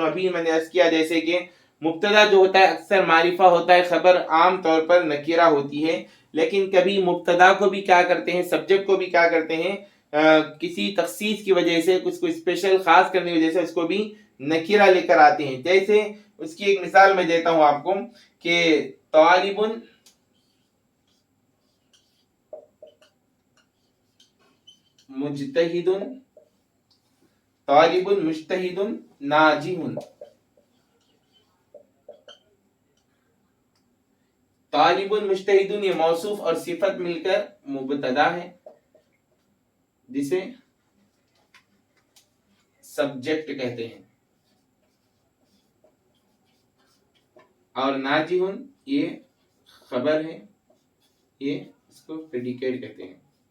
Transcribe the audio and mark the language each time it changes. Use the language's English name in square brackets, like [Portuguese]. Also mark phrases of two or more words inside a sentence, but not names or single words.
[Hindi] अभी मैंने अर्ज किया जैसे कि मुब्तदा जो होता है अक्सर मारिफा होता है, खबर आम तौर पर नकीरा होती है, लेकिन कभी मुब्तदा को भी क्या करते हैं, सब्जेक्ट को भी क्या करते हैं, किसी तखसीस की वजह से, कुछ को स्पेशल खास करने की वजह से उसको भी नकीरा लेकर आते हैं। जैसे उसकी एक मिसाल मैं देता हूं आपको कि [Arabic] طالبٌ مجتهدٌ، طالبٌ مجتهدٌ ناجحٌ. طالبٌ مجتهدٌ [Hindi] ये मौसूफ और सिफत मिलकर मुब्तदा है जिसे सब्जेक्ट कहते हैं, और नाजिहुन ये खबर है, ये इसको प्रेडिकेट कहते हैं।